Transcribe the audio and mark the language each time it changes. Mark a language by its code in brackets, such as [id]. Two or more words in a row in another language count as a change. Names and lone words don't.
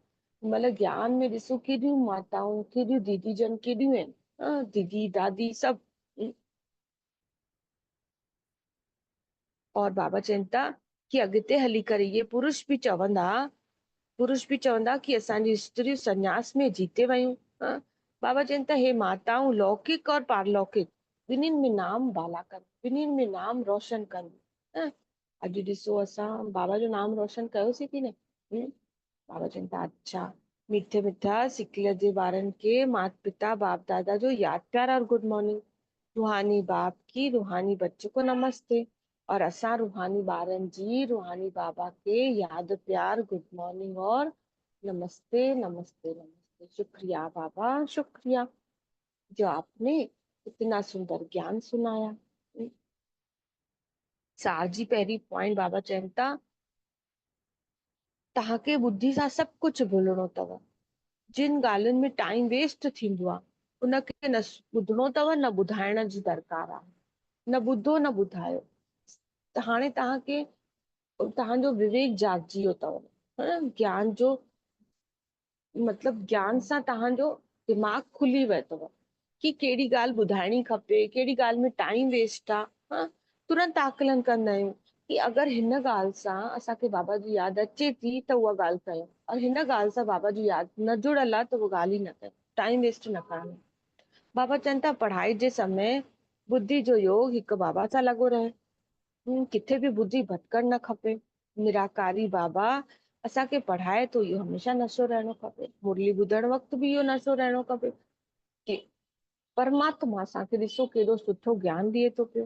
[sd] मतलब ज्ञान में ॾिसो केॾियूं माताऊं, केॾियूं दीदी जन केॾियूं आहिनि, दीदी दादी सभु। और बाबा चवनि था कि अॻिते हली करे इहे पुरुष बि चवंदा कि असांजी स्त्रियूं संन्यास में जीते वयूं। बाबा चवनि था हे माताऊं लौकिक और पारलौकिक ॿिन्हिनि में नाम बाला कनि, ॿिन्हिनि में नाम रोशन कनि। अॼु ॾिसो असां बाबा जो नाम रोशन कयोसीं कि न। बाबा चवनि था अच्छा, मीठे मिठा सिकल जे ॿारनि के माता पिता बाप दादा जो याद प्यार और [en] good morning. [hi] रूहानी बाप की रूहानी बच्चों को नमस्ते, [sd] और असां रूहानी ॿारनि जी रूहानी बाबा के याद प्यार [en] good morning [sd] और नमस्ते नमस्ते नमस्ते। [hi] शुक्रिया बाबा, शुक्रिया जो आपने इतना सुंदर ज्ञान सुनाया। [sd] साल जी पहिरीं पॉइंट बाबा चवनि था तव्हांखे ॿुधी सां सभु कुझु भुलणो अथव। जिन ॻाल्हियुनि में [en] time waste [sd] थींदो आहे उनखे न ॿुधणो अथव, न ॿुधाइण जी दरकार आहे। न ॿुधो न ॿुधायो। त हाणे तव्हांखे तव्हांजो विवेक जागजी वियो अथव, ज्ञान जो मतलब ज्ञान सां तव्हांजो दिमाग़ खुली वियो अथव कि कहिड़ी ॻाल्हि ॿुधाइणी खपे, कहिड़ी ॻाल्हि में [en] time waste [sd] आहे। तुरंत आकलन कंदा आहियूं कि अगरि हिन ॻाल्हि सां असांखे बाबा जी यादि अचे थी त उहा ॻाल्हि कयूं, और हिन ॻाल्हि सां बाबा जी यादि न जुड़ियल आहे त उहा ॻाल्हि ई न कयूं, [en] time waste [sd] न करणु। बाबा चवनि था पढ़ाई जे समय बुद्धि जो योग हिकु बाबा सां लॻो रहे, किथे बि बुद्धि भटकणु न खपे। निराकारी बाबा असांखे पढ़ाए तो इहो हमेशह नशो रहणो खपे, मुरली ॿुधण वक़्तु बि इहो नशो रहणो खपे कि परमात्मा असांखे ॾिसो केॾो सुठो ज्ञान ॾिए थो पियो।